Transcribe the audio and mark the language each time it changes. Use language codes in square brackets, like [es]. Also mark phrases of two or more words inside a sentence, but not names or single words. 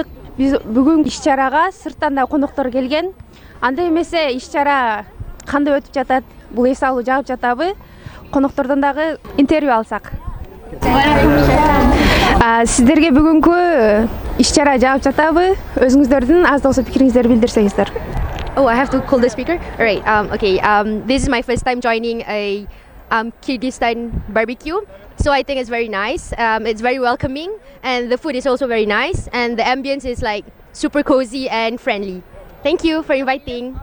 [ky] Биз бүгүн иш-чарага сырттан да коноктор келген. Анда эмесе иш-чара кандай өтүп жатат? Бул эс алуу жагып жатабы? Коноктордон дагы интервью алсак. Сиздерге бүгүнкү иш-чара жагып жатабы? Өзүңүздөрдүн аз да болсо пикириңиздерди билдирсеңиздер. [en] Oh, I have to call the speaker? All right. Okay. This is my first time joining a Kyrgyzstan barbecue. So I think it's very nice. It's very welcoming, and the food is also very nice, and the ambience is like super cozy and friendly. Thank you for inviting.